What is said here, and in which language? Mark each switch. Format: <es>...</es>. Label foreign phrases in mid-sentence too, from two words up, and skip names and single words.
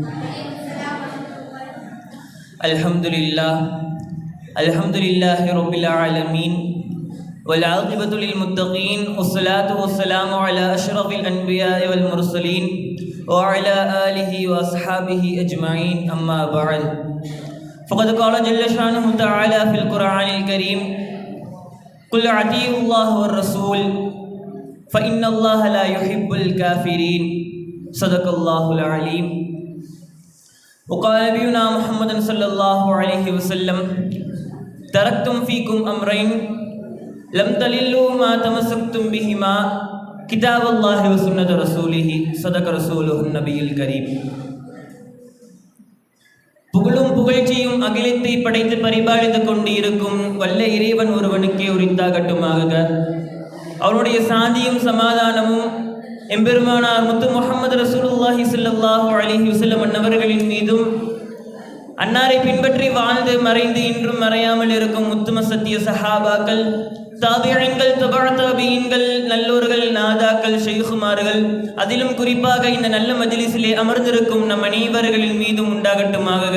<ar>الحمد لله رب العالمين والعاقبة للمتقين والصلاة والسلام على أشرف الأنبياء والمرسلين وعلى آله وأصحابه أجمعين. أما بعد. فقد قال جل شانه تعالى في القرآن الكريم قل أطيعوا الله والرسول فإن الله لا يحب الكافرين. صدق الله العليم. وقال نبينا محمد صلى الله عليه وسلم تركتم فيكم أمرين لم تضلوا ما تمسكتم بهما كتاب الله وسنة رسوله. صدق رسوله النبي الكريم.</ar> <ta>புகழும் புகழ்ச்சியும் அகிலத்தை படைத்து பரிபாலித்துக் கொண்டு இருக்கும் வல்ல இறைவன் ஒருவனுக்கே உரித்தாகட்டுமாக. அவனுடைய சாந்தியும் சமாதானமும் எம்பெருமானார் முத்து முஹம்மது</ta> <ar>رسول الله صلى الله عليه وسلم</ar> <ta>அன்னவர்களின் மீதும் அன்னாரை பின்பற்றி வாழ்ந்து மறைந்து இன்றும் மறையாமல் இருக்கும் உத்தம சத்திய சஹாபாக்கள், தாபிஈன்கள், தபஅ தாபிஈன்கள், நல்லோர்கள், நாதாக்கள், ஷைகுமார்கள், அதிலும் குறிப்பாக இந்த நல்ல மஜ்லிஸிலே அமர்ந்திருக்கும் நம் அனைவர்களின் மீதும் உண்டாகட்டுமாக.</ta>